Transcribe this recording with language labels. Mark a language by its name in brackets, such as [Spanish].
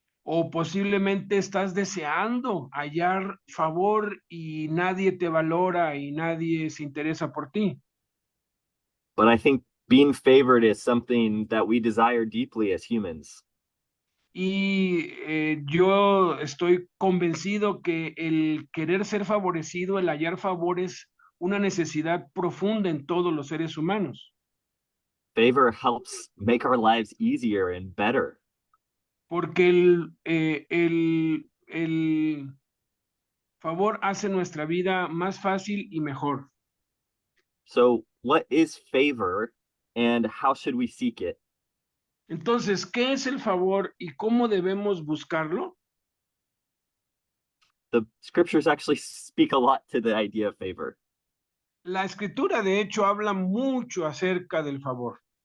[Spanish] O posiblemente estás deseando hallar favor y nadie te valora y nadie se interesa por ti. [English] But I think being favored is something that we desire deeply as humans. [Spanish] Y yo estoy convencido que el querer ser favorecido, el hallar favor es una necesidad profunda en todos los seres humanos. [English] Favor helps make our lives easier and better. [Spanish] Porque el favor hace nuestra vida más fácil y mejor. [English] So, what is favor and how should we seek it? [Spanish] Entonces, ¿qué es el favor y cómo debemos buscarlo? [English] The scriptures actually speak a lot to the idea of favor. [Spanish] La escritura, de hecho, habla mucho acerca del favor.